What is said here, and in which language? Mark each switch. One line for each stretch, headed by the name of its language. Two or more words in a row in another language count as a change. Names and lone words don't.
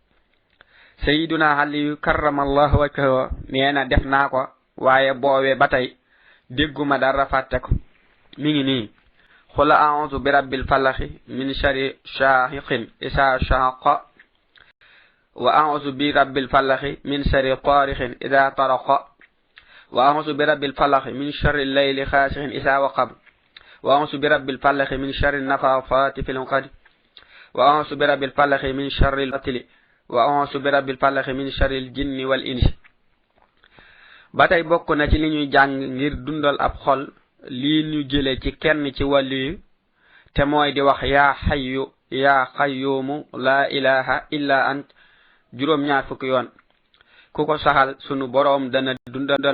Arabic: سيدنا علي كرم الله وجهه
Wolof: nee na def naa ko waaye boowee ba tey dégguma dara fàtte ko mi ngi nii
Arabic: قل أعوذ برب الفلق من شر شاهق إذا شق وأعوذ برب الفلق من شر طارق إذا طرق وأعوذ برب الفلق من شر الليل خاشع إذا وقب وأعوذ برب الفلق من شر النفاثات في العقد وأعوذ برب الفلق من شر القتل وأعوذ برب الفلق من شر الجن والإنس
Wolof: ba tey bokk na ci li ñuy jàng ngir dundal ab xol lii ñu jële ci kenn ci wàllu te mooy di wax
Arabic: يا حي يا قيوم لا إله إلا أنت
Wolof: juróom-ñaar fukki yoon ku ko saxal sunu boroom dana dundal